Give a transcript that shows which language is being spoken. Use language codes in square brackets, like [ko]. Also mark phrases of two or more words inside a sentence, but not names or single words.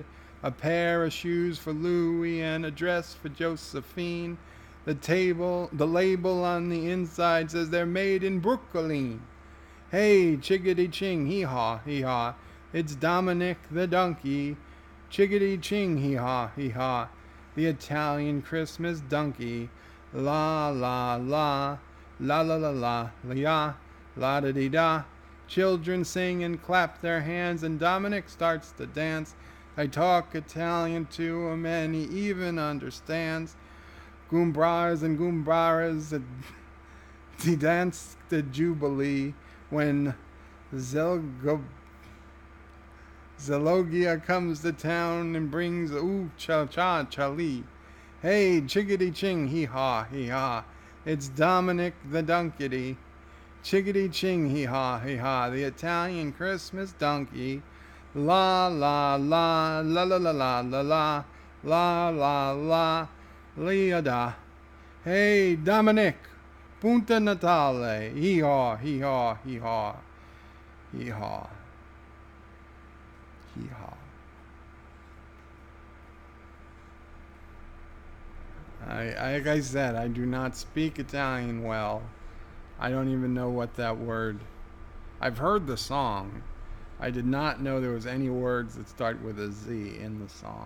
[en] A pair of shoes for Louie and a dress for Josephine. The label on the inside says they're made in Brooklyn. Hey, chiggity ching, hee haw, it's Dominic the donkey. Chiggity ching, hee haw, the Italian Christmas donkey. La la la, la la la la, la la-da-dee-da. Children sing and clap their hands, and Dominic starts to dance. I talk Italian to him, and he even understands. Goombras and Goombaras, he danced the Jubilee when Zelogia comes to town and brings ooh cha-cha-cha-lee. Hey, chickadee-ching, hee-haw, it's Dominic the Dunkity. Chickadee-ching, hee-haw, the Italian Christmas donkey. La la la, la la la la la la, la la la, liada. Hey, Dominic, [it] Punta Natale, [en] hee-haw, hee-haw, hee-haw, hee-haw, hee-haw. Like I said, I do not speak Italian well. I don't even know what that word. I've heard the song. I did not know there was any words that start with a Z in the song.